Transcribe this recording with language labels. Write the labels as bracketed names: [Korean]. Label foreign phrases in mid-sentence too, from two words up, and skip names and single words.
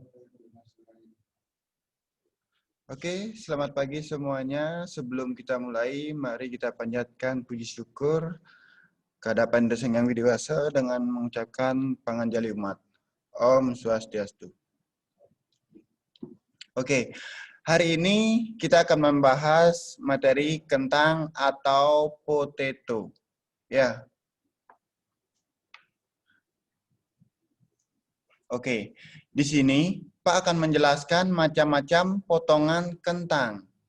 [Indonesian] Oke, selamat pagi semuanya. Sebelum kita mulai, mari kita panjatkan puji syukur kehadapan Sang Yang Widiwasa dengan mengucapkan panganjali umat. [Balinese] Om Swastiastu. [Indonesian] Oke, hari ini kita akan membahas materi kentang atau potato. Ya. Oke, di sini Pak akan menjelaskan macam-macam potongan kentang.